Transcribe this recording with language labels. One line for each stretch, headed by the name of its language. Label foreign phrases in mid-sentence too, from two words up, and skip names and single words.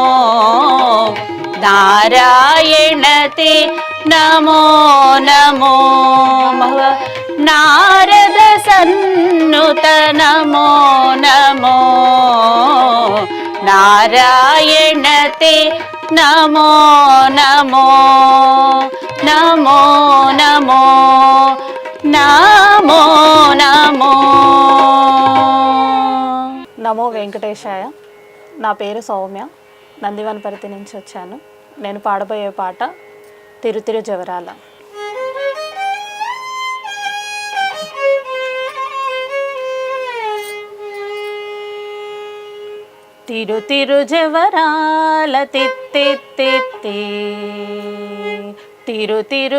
Sanskrit: नारायणते नमो नमो भव नारद सन्नुत नमो नमो नारायणते नमो नमो नमो नमो నమో నమో. నమో వెంకటేశాయ.
Telugu: నా పేరు సౌమ్య, నందివనపర్తి నుంచి వచ్చాను. నేను పాడబోయే పాట తిరుతిరు జవరాల. తిరు తిరు జవరాల తిత్తిత్తి తిరు తిరు